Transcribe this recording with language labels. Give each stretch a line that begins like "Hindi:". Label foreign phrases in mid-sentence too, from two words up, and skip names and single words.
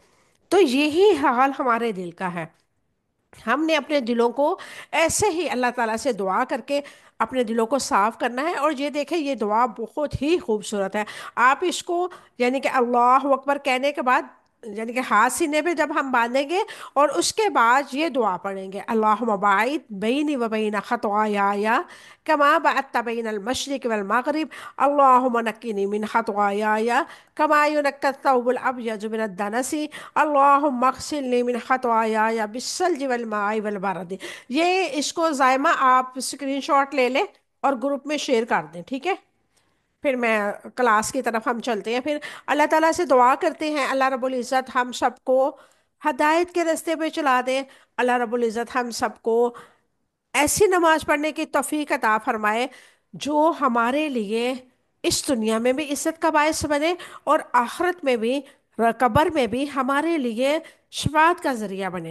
Urdu: تو یہی حال ہمارے دل کا ہے، ہم نے اپنے دلوں کو ایسے ہی اللہ تعالیٰ سے دعا کر کے اپنے دلوں کو صاف کرنا ہے۔ اور یہ دیکھیں، یہ دعا بہت ہی خوبصورت ہے۔ آپ اس کو یعنی کہ اللہ اکبر کہنے کے بعد، یعنی کہ ہاتھ سینے پہ جب ہم باندھیں گے اور اس کے بعد یہ دعا پڑھیں گے:
Arabic: اللہم باعد بینی و بین خطایائی کما بعدت بین المشرق والمغرب، اللہم نقنی من خطایائی کما ینقی الثوب الابیض من الدنس، اللہم اغسلنی من خطایائی بالثلج والماء والبرد۔
Urdu: یہ اس کو زائمہ آپ اسکرین شاٹ لے لیں اور گروپ میں شیئر کر دیں، ٹھیک ہے؟ پھر میں کلاس کی طرف ہم چلتے ہیں، پھر اللہ تعالیٰ سے دعا کرتے ہیں
Arabic: اللہ رب العزت
Urdu: ہم سب کو ہدایت کے راستے پہ چلا دے،
Arabic: اللہ رب العزت
Urdu: ہم سب کو ایسی نماز پڑھنے کی توفیق عطا فرمائے جو ہمارے لیے اس دنیا میں بھی عزت کا باعث بنے، اور آخرت میں بھی، قبر میں بھی ہمارے لیے شفاعت کا ذریعہ بنے۔